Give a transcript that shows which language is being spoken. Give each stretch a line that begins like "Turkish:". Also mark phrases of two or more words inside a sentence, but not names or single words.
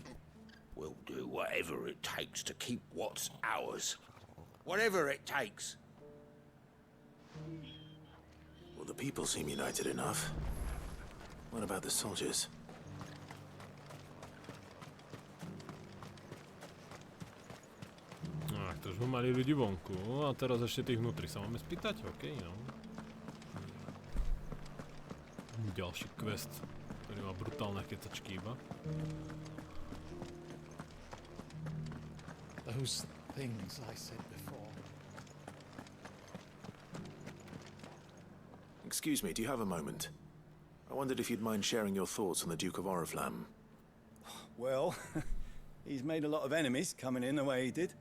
English: We'll do whatever it takes to keep what's ours. Whatever it takes. Well, the people seem united enough. What about the soldiers?
Slovak: To už mali ľudí vonku, a teraz ešte tých vnútri sa máme spýtať? OK, no. Ďalší quest, ktorý má brutálne kecačky iba.
English: Those things I said before. Excuse me, do you have a moment? I wondered if you'd mind sharing your thoughts on the Duke of Oriflamme. Well, he's made a lot of enemies coming in the way he did.